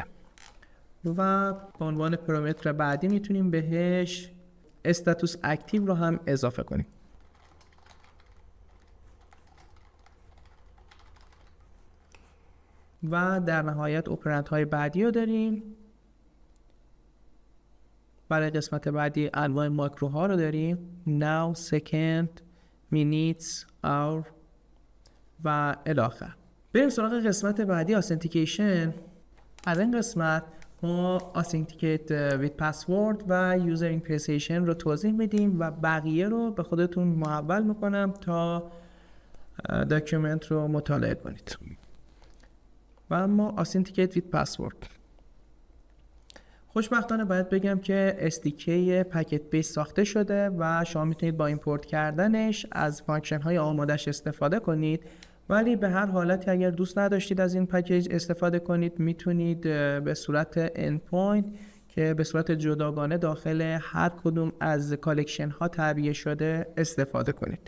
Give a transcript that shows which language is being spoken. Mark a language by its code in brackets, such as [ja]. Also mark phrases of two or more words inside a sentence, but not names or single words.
[fa] و به عنوان پارامتر بعدی میتونیم بهش [en] status active [fa] رو هم اضافه کنیم. و در نهایت اپرند های بعدی رو داریم. برای قسمت بعدی انواع ماکروها رو داریم: [en] now, second, minutes, hour و الاخر. [fa] بریم سراغ قسمت بعدی، authentication. از این قسمت ما [en] authenticate with password [fa] و [en] user impression [fa] رو توضیح میدیم و بقیه رو به خودتون محول میکنم تا داکیومنت رو مطالعه کنید. و اما [en] authenticate with password، [fa] خوشبختانه باید بگم که [en] SDK packet base [fa] ساخته شده و شما میتونید با ایمپورت کردنش از فانکشن های آمادش استفاده کنید، ولی به هر حالتی اگر دوست نداشتید از این پکیج استفاده کنید میتونید به صورت endpoint که به صورت جداگانه داخل هر کدوم از کالکشن ها تعبیه شده استفاده کنید.